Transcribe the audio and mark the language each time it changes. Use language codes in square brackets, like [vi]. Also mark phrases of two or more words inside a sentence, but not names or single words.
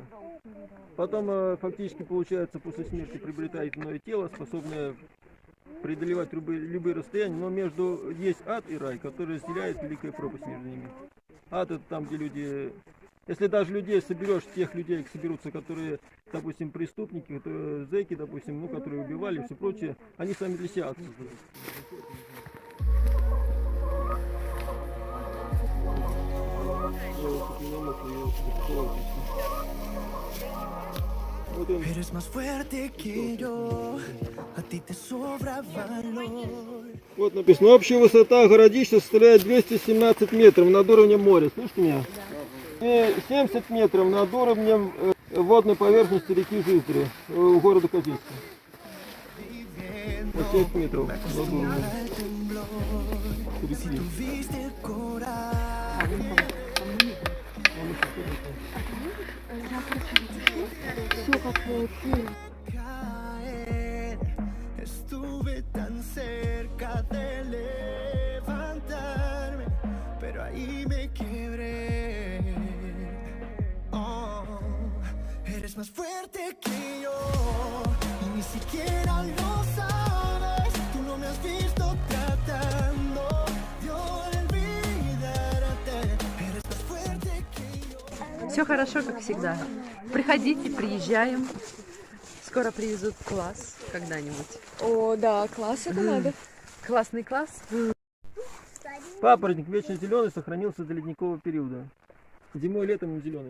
[ru] Потом фактически, получается, после смерти приобретает иное тело, способное преодолевать любые расстояния, но между есть ад и рай, который разделяет великая пропасть между ними. Ад — это там, где люди... Если даже людей соберешь, тех людей соберутся, которые, допустим, преступники, которые зэки, допустим, ну, которые убивали и все прочее, они сами для себя ад создают. [es] Eres más fuerte que yo, a ti te sobra valor. [ru] Вот написано, общая высота городища составляет 217 метров над уровнем моря. Слышите меня? И 70 метров над уровнем водной поверхности реки Жиздри, у города Козельска. 70 метров над уровнем реки. [es] Estuve tan cerca de levantarme, pero ahí me quebré. Oh, eres más fuerte que yo y ni siquiera lo sabes. Tú no me has visto tratando de olvidarte. Eres más fuerte que yo. [ru] Все хорошо, как всегда. Приходите, приезжаем. Скоро привезут класс когда-нибудь. О, да, класс это надо. Классный класс. Папоротник вечно зеленый сохранился до ледникового периода. Зимой и летом он зеленый.